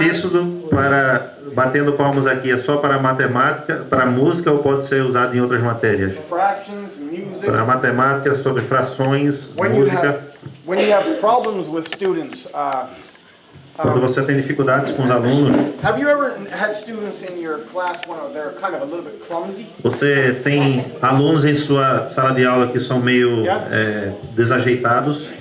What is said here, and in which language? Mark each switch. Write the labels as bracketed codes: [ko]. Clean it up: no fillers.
[pt] exercício para batendo palmas aqui é só para matemática, para música ou pode ser usado em outras matérias? [en] Fractions, music. [pt] Para matemática, sobre frações, música. [en] When you have problems with students, [pt] Quando você tem dificuldades com os alunos, [en] have you ever had students in your class when they're kind of a little bit clumsy? [pt] você tem alunos em sua sala de aula que são meio desajeitados.